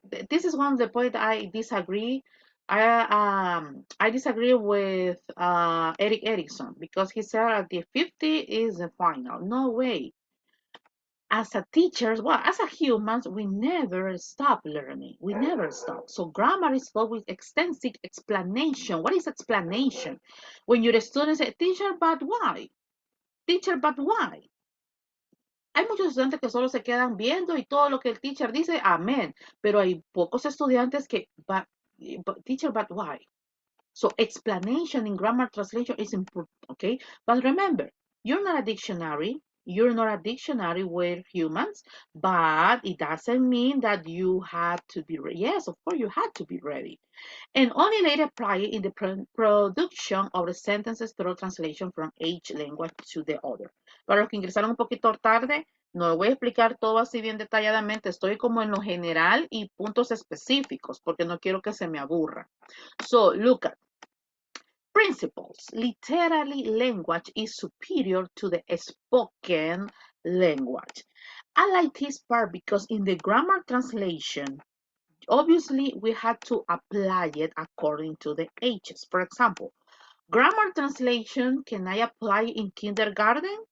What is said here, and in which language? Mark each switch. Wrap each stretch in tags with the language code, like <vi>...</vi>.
<en>This is one of the points I disagree. I disagree with Eric Erickson because he said at the 50 is the final. No way. As a teachers, well, as a humans, we never stop learning. We never stop. So grammar is always extensive explanation. What is explanation? When your students say, teacher, but why? Teacher, but why?</en> <es>Hay muchos estudiantes que solo se quedan viendo y todo lo que el teacher dice, amén. Pero hay pocos estudiantes que,</es> <en>but teacher, but why? So explanation in grammar translation is important, okay? But remember, you're not a dictionary. You're not a dictionary with humans, but it doesn't mean that you had to be ready. Yes, of course, you had to be ready. And only later apply it in the production of the sentences through translation from each language to the other.</en> <es>Para los que ingresaron un poquito tarde, no lo voy a explicar todo así bien detalladamente. Estoy como en lo general y puntos específicos, porque no quiero que se me aburra.</es> <en>So, look at principles. Literally, language is superior to the spoken language. I like this part because in the grammar translation, obviously we had to apply it according to the ages. For example, grammar translation, can I apply in kindergarten?</en>